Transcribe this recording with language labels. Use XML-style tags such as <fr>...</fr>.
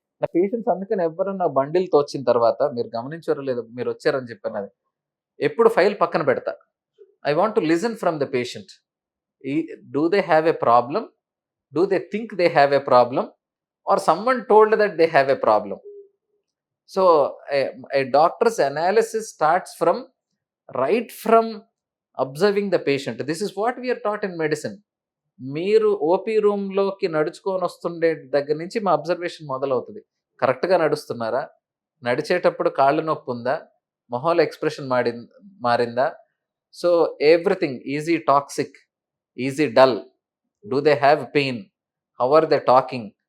<te>నా పేషెంట్స్ అందుకని ఎవరన్నా బండిల్తో వచ్చిన తర్వాత మీరు గమనించారో లేదో, మీరు వచ్చారని చెప్పాను అది, ఎప్పుడు ఫైల్ పక్కన పెడతా.</te> <en>I want to listen from the patient. Do they have a problem? Do they think they have a problem? Or someone told that they have a problem? So, a doctor's analysis starts from right from observing the patient. This is what we are taught in medicine.</en> <te>మీరు OP రూమ్‌లోకి నడుచుకొని వస్తుండే దగ్గర నుంచి మా observation మొదలవుతది. కరెక్ట్‌గా నడుస్తున్నారా? నడిచేటప్పుడు కాళ్ళు నొప్పుందా? మొహంలో ఎక్స్‌ప్రెషన్ మారిందా?</te> <en>So, everything. Is he toxic? Is he dull? Do they have pain? How are they talking?</en>